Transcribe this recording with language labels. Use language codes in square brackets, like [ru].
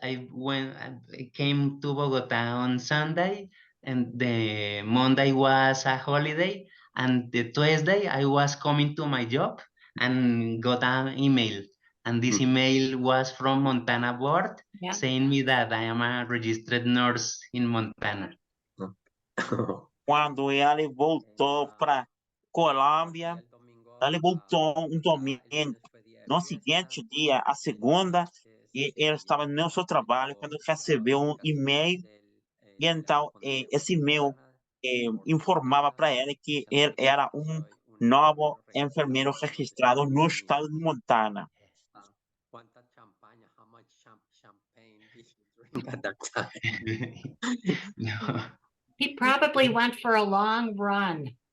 [en] I came to Bogota on Sunday, and the Monday was a holiday, and the Tuesday I was coming to my job and got an email, and this email was from Montana board Yeah. saying me that I am a registered nurse in Montana. [pt] Quando ele voltou para Colômbia, ele voltou um domingo. No seguinte dia, a segunda, e ele estava no seu trabalho quando recebeu um e-mail. E então, esse e-mail informava para ele que ele era um novo enfermeiro registrado no estado de Montana. [es] ¿Cuánta champaña? [en] How much champagne did you drink at that time? No. He probably went for a long run.